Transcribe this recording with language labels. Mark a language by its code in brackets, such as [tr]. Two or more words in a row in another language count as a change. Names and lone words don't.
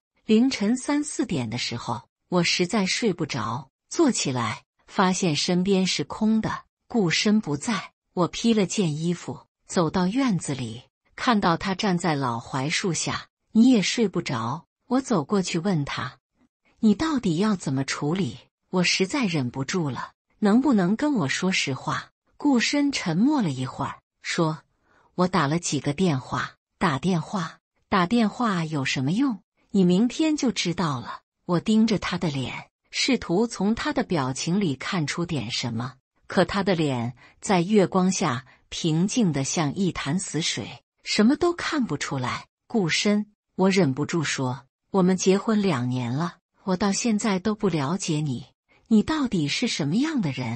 [zh] 凌晨3、4點的時候，我實在睡不着，坐起來發現身邊是空的，顧深不在。我披了件衣服，走到院子裡，看到他站在老槐樹下。你也睡不着？我走過去問他，你到底要怎麼處理？我實在忍不住了，能不能跟我說實話？顧深沉默了一會兒，說，我打了幾個電話。打電話有什麼用？你明天就知道了。我盯着他的臉，試圖從他的表情裡看出點什麼，可他的臉在月光下平靜得像一潭死水，什麼都看不出來。顧深，我忍不住說，我們結婚2年了，我到現在都不了解你，你到底是什麼樣的人？